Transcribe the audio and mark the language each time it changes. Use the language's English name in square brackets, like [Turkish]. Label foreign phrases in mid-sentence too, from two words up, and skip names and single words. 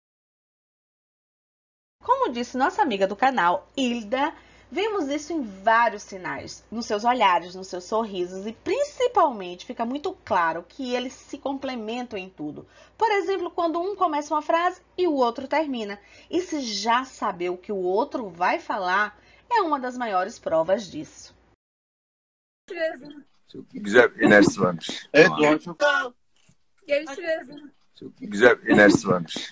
[Portuguese] Como disse nossa amiga do canal, Hilda, vemos isso em vários sinais, nos seus olhares, nos seus sorrisos e principalmente fica muito claro que eles se complementam em tudo. Por exemplo, quando um começa uma frase e o outro termina. E se já saber o que o outro vai falar é uma das maiores provas disso. [Turkish] Güzel enerjisi varmış. Evet Doğan çok. Görüşürüz. Güzel enerjisi varmış.